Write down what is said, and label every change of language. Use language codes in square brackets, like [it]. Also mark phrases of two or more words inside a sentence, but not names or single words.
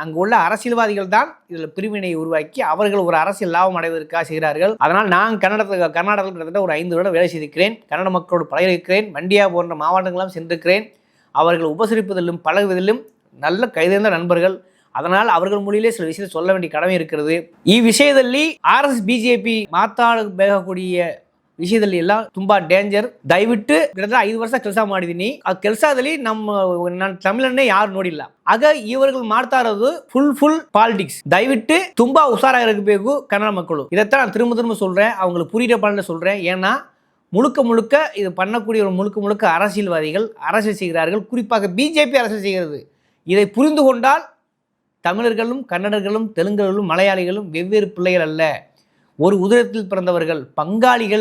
[ta] அங்கு உள்ள அரசியல்வாதிகள் தான் இதில் பிரிவினை உருவாக்கி அவர்கள் ஒரு அரசியல் லாபம் அடைவதற்காக செய்கிறார்கள். அதனால் நான் கர்நாடகத்தில் கிட்டத்தட்ட ஒரு 5 வருடம் வேலை செய்திருக்கிறேன். கன்னட மக்களோடு பழகிருக்கிறேன். மண்டியா போன்ற மாவட்டங்களாம் சென்றிருக்கிறேன். அவர்கள் உபசரிப்பதிலும் பழகுவதிலும் நல்ல கைதேர்ந்த நண்பர்கள். அதனால் அவர்கள் மொழியிலே சில விஷயத்தை சொல்ல வேண்டிய கடமை இருக்கிறது. [kn] ಈ ಆರ್ಎಸ್ ಬಿಜೆಪಿ ಮಾತಾಡಬೇಕಾಗಿಯ ವಿಷಯದಲ್ಲಿ ಎಲ್ಲ ತುಂಬಾ ಡೇಂಜರ್. ದಯವಿಟ್ಟು கிட்டத்தட்ட 5 ವರ್ಷ ಕೆಲಸ ಮಾಡಿದೀನಿ. ಆ ಕೆಲಸದಲ್ಲಿ ನನ್ನ ತಮಿಳನ್ನೇ ಯಾರು ನೋಡಿಲ್ಲ. ಆಗ ಇವರುಗಳು ಮಾಡ್ತಾ ಇರೋದು [en] full politics. [ta] தயவிட்டு ತುಂಬಾ உஷாராக கன்னட மக்களும். இதைத்தான் நான் திரும்ப சொல்றேன், அவங்களுக்கு புரியுற பாடல சொல்றேன். ஏன்னா முழுக்க இது பண்ணக்கூடிய ஒரு முழுக்க அரசியல்வாதிகள் அரசியல் செய்கிறார்கள். குறிப்பாக பிஜேபி அரசியல் செய்கிறது. இதை புரிந்து கொண்டால் தமிழர்களும் கன்னடர்களும் தெலுங்கர்களும் மலையாளிகளும் வெவ்வேறு பிள்ளைகள் அல்ல, ஒரு உதிரத்தில் பிறந்தவர்கள், பங்காளிகள்.